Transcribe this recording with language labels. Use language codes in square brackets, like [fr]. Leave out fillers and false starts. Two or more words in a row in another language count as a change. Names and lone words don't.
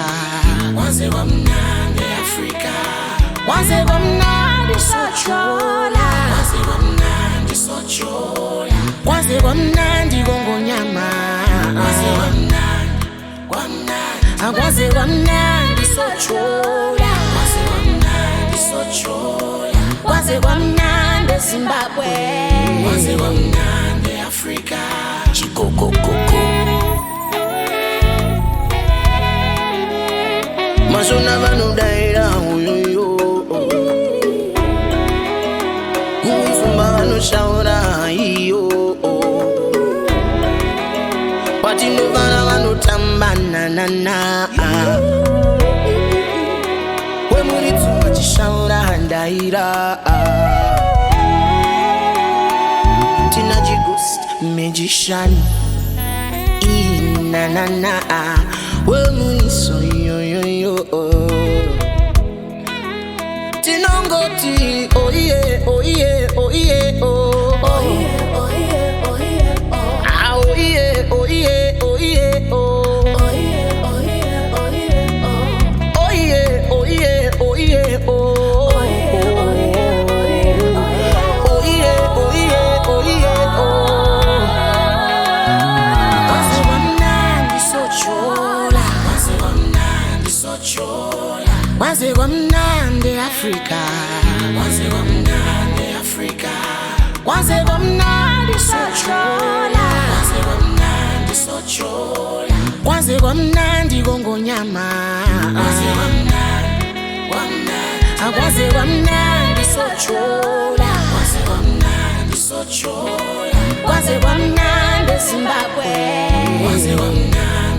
[nd] waze wamnandi Africa, waze wamnandi sochola, waze wamnandi sochola, waze wamnandi ngongonyama, waze wamnandi wamnandi, waze wamnandi sochola, waze wamnandi sochola, waze wamnandi Zimbabwe, waze wamnandi Africa, chikokokoko. [sn] Masona vanu daira uyoyo, Uzumba vanu shaura iyo, Watino vana vanu tamba na na na. We murituma chishaura daira, Tina Ghost magician, na na na. We muniso yo yo yo Tinongoti oh yeah oh yeah oh yeah oh oh yeah oh yeah oh yeah oh ah oh yeah oh yeah oh yeah oh oh yeah oh yeah oh yeah oh oh yeah oh yeah oh yeah oh oh yeah oh yeah oh yeah oh [nd] Waze wamnandi sochola, waze wamnandi Africa, waze wamnandi Africa, waze wamnandi sochola, waze wamnandi sochola, waze wamnandi ngongonyama, waze wamnandi wamnandi, waze wamnandi sochola, waze wamnandi sochola, waze wamnandi Zimbabwe, waze wamnandi